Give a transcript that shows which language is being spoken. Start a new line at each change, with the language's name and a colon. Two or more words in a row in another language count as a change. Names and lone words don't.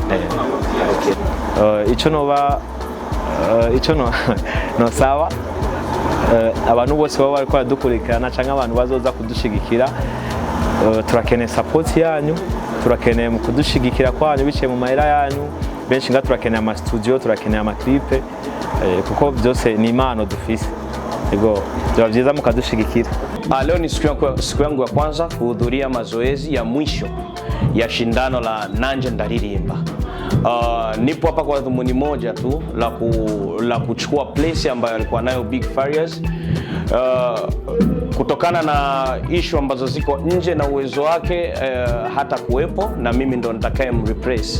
Rundi: ico no sawa abantu bose baba bariko baradukurikirana canke abantu bazoza kudushigikira turakeneye support yanyu turakeneye mu kudushigikira kwanyu biciye mu mahera yanyu benshi nga turakeneye ama studio turakeneye ama clip kuko byose ni impano dufise ego byaba byiza mukadushigikira.
Swahili: Leo ni siku yangu ya kwanza kuhudhuria mazoezi ya mwisho ya shindano la Nanje Ndaririmba. Nipo hapa kwa dhumuni moja tu la kuchukua place ambayo alikuwa nayo Big Farious kutokana na issue ambazo ziko nje na uwezo wake hata kuwepo na mimi ndo nitakaye mreplace.